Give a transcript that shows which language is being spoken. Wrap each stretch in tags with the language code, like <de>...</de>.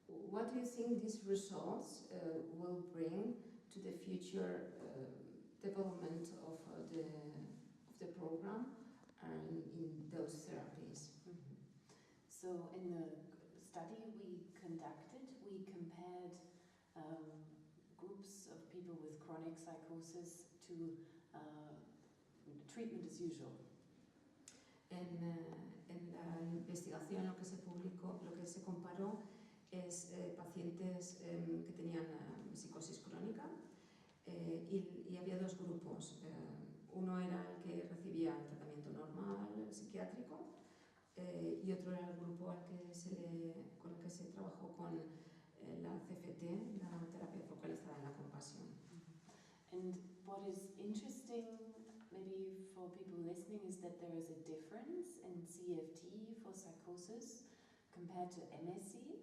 <en>What do you think these results will bring to the future development of the program in those therapies? Mm-hmm. So in the study we conducted, we compared groups of people with chronic psychosis to treatment as usual.</en> <es>En la investigación lo que se publicó, lo que se comparó es pacientes que tenían psicosis crónica y había dos grupos. Uno era el que recibía el tratamiento normal psiquiátrico y otro era el grupo con el que se trabajó con la CFT, la terapia focalizada en la compasión.</es> <en>And what is interesting, maybe for people listening, is that there is a difference in CFT for psychosis compared to MSC.</en>